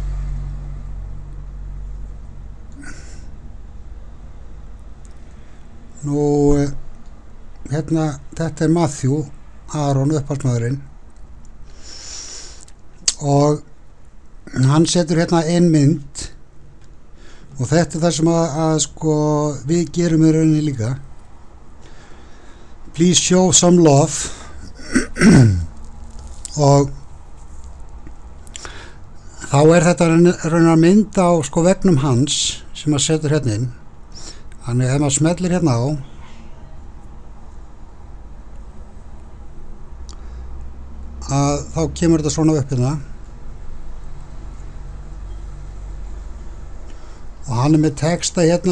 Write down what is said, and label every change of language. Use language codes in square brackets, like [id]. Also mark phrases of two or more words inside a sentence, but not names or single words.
[is] Nú, hérna, þetta er Matthew Aron, uppáhaldsmaðurinn, og hann setur hérna ein mynd, og þetta er það sem að sko við gerum í rauninni líka. [en] Please show some love. [is] Og þá er þetta rauninni að mynda á sko vegnum hans sem að setur hérna inn. Þannig ef maður smellir hérna á, að þá kemur þetta svona upp hérna, og hann er með texta hérna.